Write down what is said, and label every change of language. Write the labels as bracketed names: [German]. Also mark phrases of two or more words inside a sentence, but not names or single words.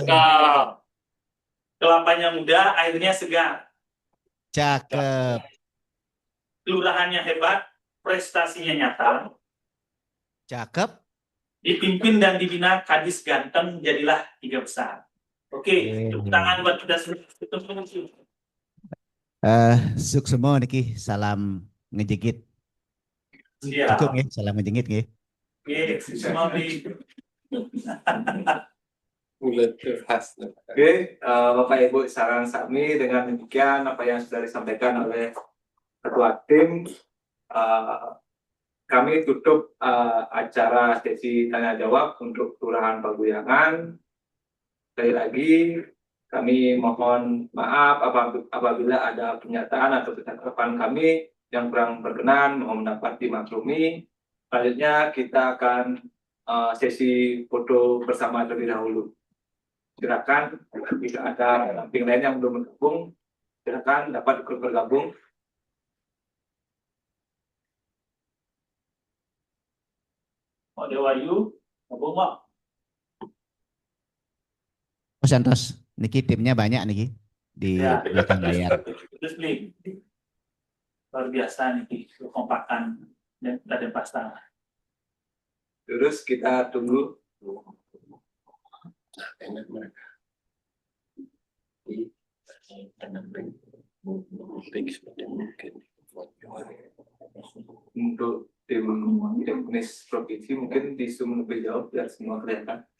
[Indonesian] Kelapanya muda, airnya segar. Cakep. Kelurahannya hebat, prestasinya nyata. Cakep. Dipimpin dan dibina Kadis ganteng, jadilah 3 besar. Oke, tepuk tangan buat kita semua. Suk semua niki, salam ngejigit. Cukup Siap. ya, salam ngejigit nggih. Oke, semua di Oke, Bapak Ibu saran kami dengan demikian apa yang sudah disampaikan oleh Ketua Tim, kami tutup acara sesi tanya jawab untuk Kelurahan Paguyangan. Sekali lagi kami mohon maaf apabila ada pernyataan atau ketanggapan kami yang kurang berkenan, mohon dapat dimaklumi. Selanjutnya kita akan sesi foto bersama terlebih dahulu. Silakan jika ada pendamping lain yang belum bergabung, silakan dapat ikut bergabung. Pak Dewayu, gabung Pak. Oh Santos, niki timnya banyak niki di Ya, belakang layar. terus nih, luar biasa nih, kekompakan dan Raden Pasar. Terus kita tunggu. Untuk tim teknis provinsi mungkin di zoom lebih jauh biar semua kelihatan.